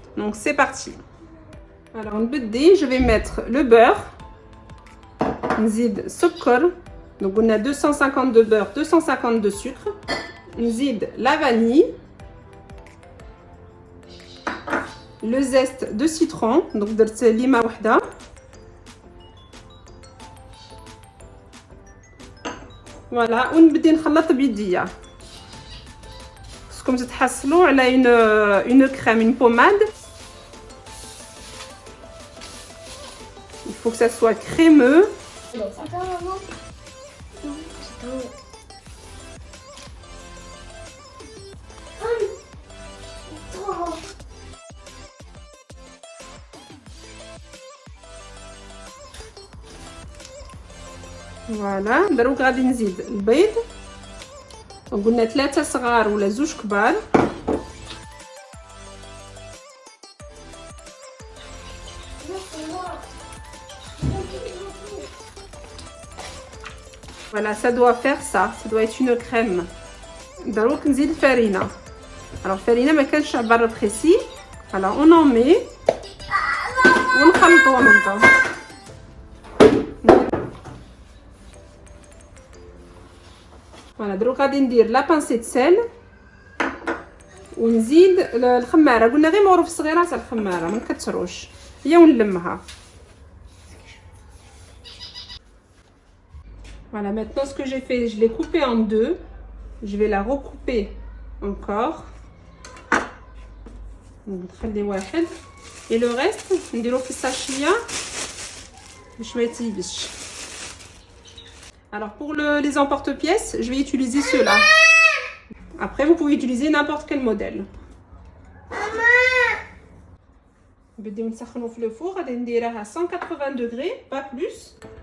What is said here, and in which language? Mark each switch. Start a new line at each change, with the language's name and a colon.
French: Donc c'est parti. Alors je vais mettre le beurre,
Arabic: nzid sukar.
French: Donc on a 250 de beurre, 250 de sucre.
Arabic: Nzid
French: la vanille, le zeste de citron, donc
Arabic: درت ليمة وحدة. Voilà, ونبدي نخلط بيديا. خصكم تتحصلوا على
French: une crème, une pommade. Il faut que ça soit crémeux.
Arabic: فوالا دروك غادي نزيد البيض. وقلنا 3 صغار ولا 2 كبار.
French: Voilà, ça doit faire ça doit être une crème.
Arabic: دروك نزيد الفرينة. alors الفرينة ما كانش عبار بريسي.
French: alors on en met
Arabic: ونخلطو
French: en même temps.
Arabic: فوالا دروك غادي ندير لا بانسي د سيل ونزيد الخماره. قلنا غير معروف صغيره تاع الخماره ما نكثروش هي ونلمها.
French: Voilà, maintenant ce que j'ai fait, je l'ai coupé en deux. Je vais la recouper encore.
Arabic: نخلي واحد
French: et le reste
Arabic: نديرو في الساشيه باش ما يتيبش.
French: Alors pour les emporte-pièces, je vais utiliser ceux-là. Après, vous pouvez utiliser n'importe quel modèle.
Arabic: بدي نسخنو في
French: le four,
Arabic: غادي نديرها
French: à 180 degrés, pas plus.